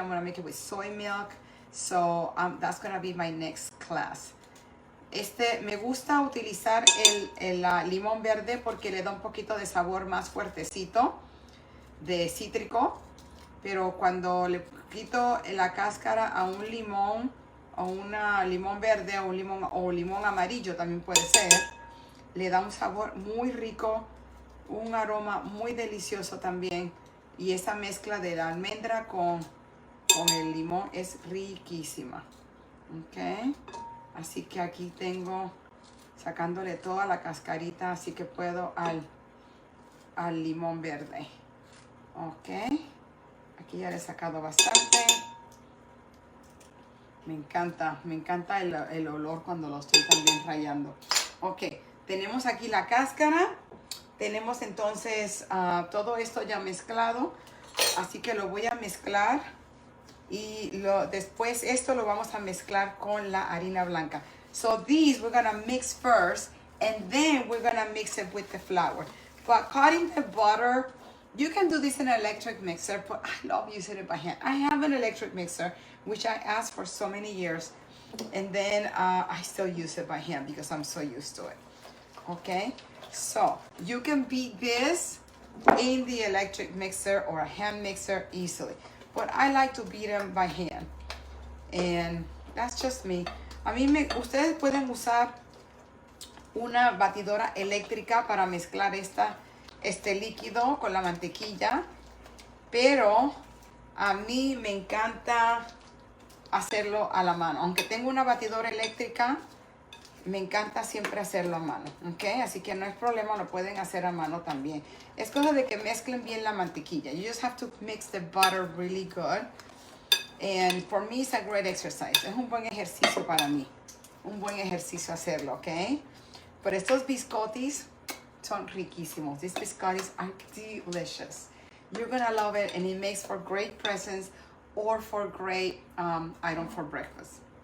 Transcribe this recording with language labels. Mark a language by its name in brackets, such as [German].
[English] I'm going to make it with soy milk. So that's going to be my next class. [Spanish] Me gusta utilizar el limón verde porque le da un poquito de sabor más fuertecito, de cítrico, pero cuando le quito la cáscara a un limón, o una limón verde, o limón amarillo también puede ser, le da un sabor muy rico, un aroma muy delicioso también, y esa mezcla de la almendra con el limón es riquísima. Ok, así que aquí tengo, sacándole toda la cascarita, así que puedo al limón verde. Ok, aquí ya le he sacado bastante. Me encanta el olor cuando lo estoy también rallando. Ok, tenemos aquí la cáscara. Tenemos entonces todo esto ya mezclado. Así que lo voy a mezclar. Y después esto lo vamos a mezclar con la harina blanca. [English] So these we're going to mix first. And then we're going to mix it with the flour. But cutting the butter, you can do this in an electric mixer. But I love using it by hand. I have an electric mixer, which I asked for so many years. And then I still use it by hand because I'm so used to it. Okay, so you can beat this in the electric mixer or a hand mixer easily. But I like to beat them by hand. And that's just me. [Spanish] Ustedes pueden usar una batidora eléctrica para mezclar este líquido con la mantequilla. Pero a mí me encanta hacerlo a la mano. Aunque tengo una batidora eléctrica, me encanta siempre hacerlo a mano. ¿Ok? Así que no es problema, lo pueden hacer a mano también. Es cosa de que mezclen bien la mantequilla. [English] You just have to mix the butter really good. And for me, it's a great exercise. [Spanish] Es un buen ejercicio para mí. Un buen ejercicio hacerlo, ¿ok? Pero estos biscottis son riquísimos. [English] These biscottis are delicious. You're going to love it, and it makes for great presents or for great item for breakfast.